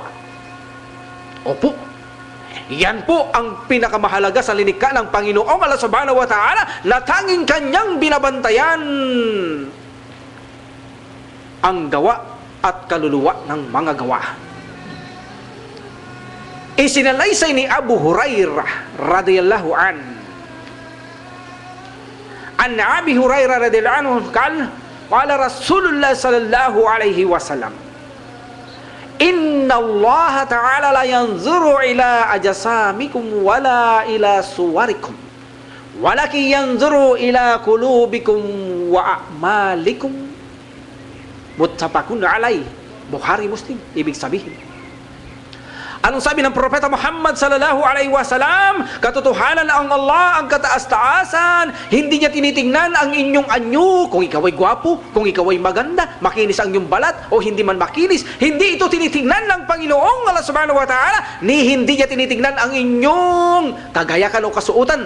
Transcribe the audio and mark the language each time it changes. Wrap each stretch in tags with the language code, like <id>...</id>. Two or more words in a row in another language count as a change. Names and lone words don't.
<tl>Opo, yan po ang pinakamahalaga sa lilikha ng Panginoong Allah</tl> <ar>سبحانه وتعالى</ar> <tl>na tanging Kanyang binabantayan ang gawa at kaluluwa ng mga gawa. Isinalaysay ni Abu Hurairah</tl> <ar>رضي الله عن أبي هريرة رضي الله عنه قال رسول الله صلى الله عليه وسلم، إن الله تعالى لا ينظر إلى أجسامكم ولا إلى صوركم ولكن ينظر إلى قلوبكم وأعمالكم. Muttafaqun alaihi, Bukhari, Muslim.</ar> <tl>Ibig sabihin, anong sabi ng Propeta Muhammad</tl> <ar>صلى الله عليه وسلم?</ar> <tl>Katotohanan na ang Allah, ang kataas-taasan, hindi niya tinitingnan ang inyong anyo, kung ikaw ay gwapo, kung ikaw ay maganda, makinis ang iyong balat, o hindi man makinis. Hindi ito tinitingnan ng Panginoong Allah</tl> <ar>سبحانه وتعالى,</ar> <tl>ni hindi niya tinitingnan ang inyong kagayakan o kasuotan.</tl>